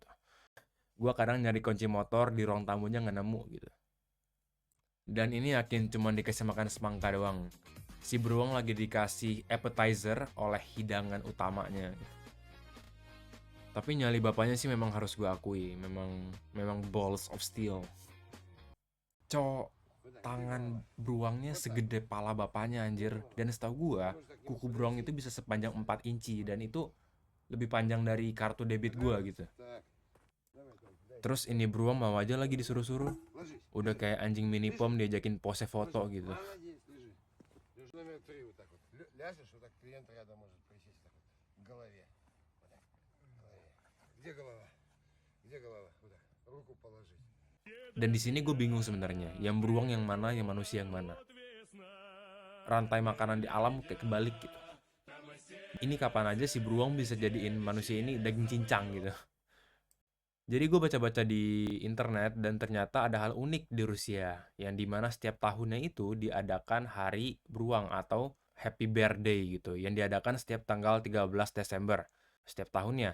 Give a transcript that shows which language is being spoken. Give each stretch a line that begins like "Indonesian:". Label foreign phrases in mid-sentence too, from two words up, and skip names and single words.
Indonesian: Gua kadang nyari kunci motor di ruang tamunya nggak nemu gitu. Dan ini yakin cuma dikasih makan semangka doang. Si beruang lagi dikasih appetizer oleh hidangan utamanya. Tapi nyali bapaknya sih memang harus gue akui, memang
English: balls of steel.
Indonesian: Cok, tangan beruangnya segede pala bapaknya anjir. Dan setahu gue, kuku beruang itu bisa sepanjang 4 inci dan itu lebih panjang dari kartu debit gue gitu. Terus ini beruang mau aja lagi disuruh-suruh. Udah kayak anjing mini pom diajakin pose foto gitu.
Russian: Номер 3 вот так вот. Ляжешь, вот так клиент рядом может присесть так вот. К голове. Вот так. К голове. Где голова? Где голова? Вот так. Руку положить.
Indonesian: Dan di sini gue bingung sebenarnya, yang beruang yang mana, yang manusia yang mana. Rantai makanan di alam kayak kebalik gitu. Ini kapan aja si beruang bisa jadiin manusia ini daging cincang gitu. Jadi gue baca-baca di internet dan ternyata ada hal unik di Rusia yang dimana setiap tahunnya itu diadakan hari beruang atau
English: Happy Bear Day
Indonesian: gitu yang diadakan setiap tanggal 13 Desember setiap tahunnya.